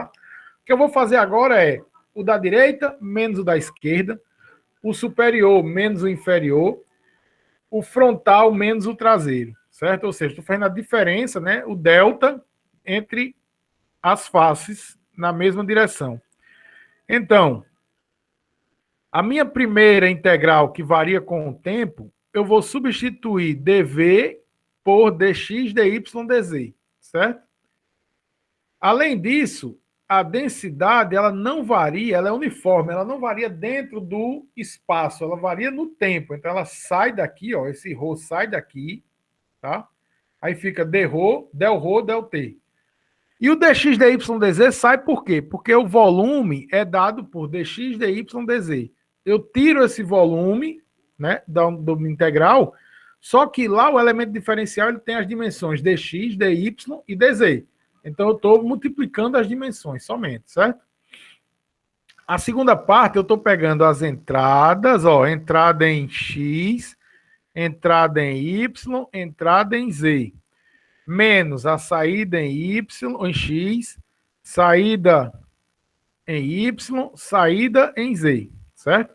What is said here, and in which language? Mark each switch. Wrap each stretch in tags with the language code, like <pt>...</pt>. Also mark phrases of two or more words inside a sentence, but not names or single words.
<pt>O que eu vou fazer agora é o da direita menos o da esquerda, o superior menos o inferior, o frontal menos o traseiro, certo? Ou seja, estou fazendo a diferença, né, o delta entre as faces na mesma direção. Então, a minha primeira integral, que varia com o tempo, eu vou substituir dv por dx, dy, dz, certo? Além disso, a densidade ela não varia, ela é uniforme, ela não varia dentro do espaço, ela varia no tempo. Então ela sai daqui, ó, esse ρ sai daqui, tá? Aí fica dρ, del-ρ, del-t. E o dx, dy, dz sai por quê? Porque o volume é dado por dx, dy, dz. Eu tiro esse volume, né, do integral, só que lá o elemento diferencial ele tem as dimensões dx, dy e dz. Então eu estou multiplicando as dimensões somente, certo? A segunda parte eu estou pegando as entradas, ó, entrada em x, entrada em y, entrada em z, menos a saída em y, em x, saída em y, saída em z, certo?</pt>